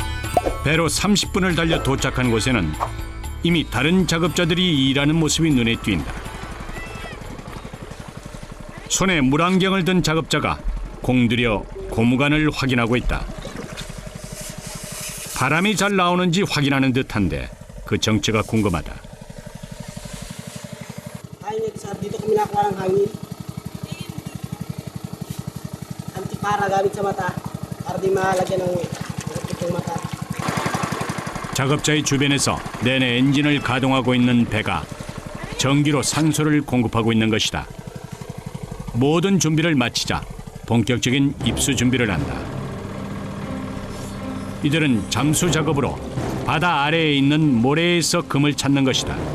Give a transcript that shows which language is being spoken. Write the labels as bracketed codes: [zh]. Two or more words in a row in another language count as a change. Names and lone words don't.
[ko] 배로 30분을 달려 도착한 곳에는 이미 다른 작업자들이 일하는 모습이 눈에 띈다. 손에 물안경을 든 작업자가 공들여 고무관을 확인하고 있다. 바람이 잘 나오는지 확인하는 듯한데 그 정체가 궁금하다. [tl] Dito kami nakuha ng hangin. Antipara gamit sa mata para di malagyan ng itong mata. [ko] 작업자의 주변에서 내내 엔진을 가동하고 있는 배가 전기로 산소를 공급하고 있는 것이다. 모든 준비를 마치자 본격적인 입수 준비를 한다. 이들은 잠수 작업으로 바다 아래에 있는 모래에서 금을 찾는 것이다.